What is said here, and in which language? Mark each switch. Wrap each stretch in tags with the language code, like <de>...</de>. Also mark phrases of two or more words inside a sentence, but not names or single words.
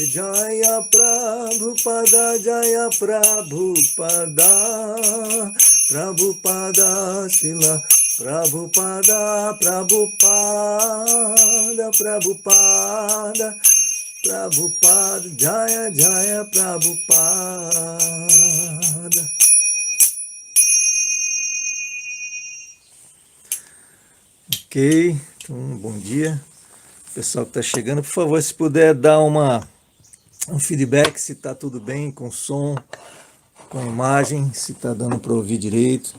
<sa>जय प्रभुपाद, जय प्रभुपाद, प्रभुपाद शील प्रभुपाद, प्रभुपाद, प्रभुपाद, प्रभुपाद, जय जय प्रभुपाद.</sa> <pt>Ok, então bom dia. Pessoal que está chegando, por favor, se puder dar um feedback se está tudo bem com som, com a imagem, se está dando para ouvir direito.</pt>